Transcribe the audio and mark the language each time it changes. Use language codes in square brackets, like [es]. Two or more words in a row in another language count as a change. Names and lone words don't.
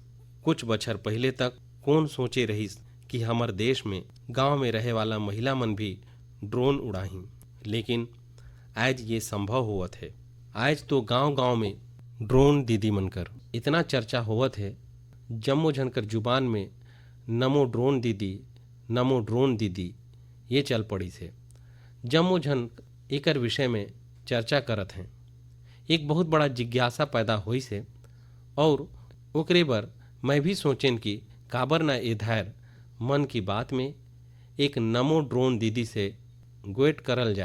[hne] कुछ बछर पहले तक कौन सोचे रहिस कि हमर देश में गांव में रहे वाला महिला मन भी ड्रोन उड़ाही, लेकिन आज ये संभव होवत है। आज तो गांव गांव में ड्रोन दीदी मनकर इतना चर्चा होवत है, जम्मो झन कर जुबान में नमो ड्रोन दीदी, नमो ड्रोन दीदी ये चल पड़ी से। जम्मो झन एकर विषय में चर्चा करत हैं। एक बहुत बड़ा जिज्ञासा पैदा हुई से, और ओकरे बर मैं भी सोचेन कि काबर ना ए धार मन की बात में एक नमो ड्रोन दीदी से गोएट करल जाए।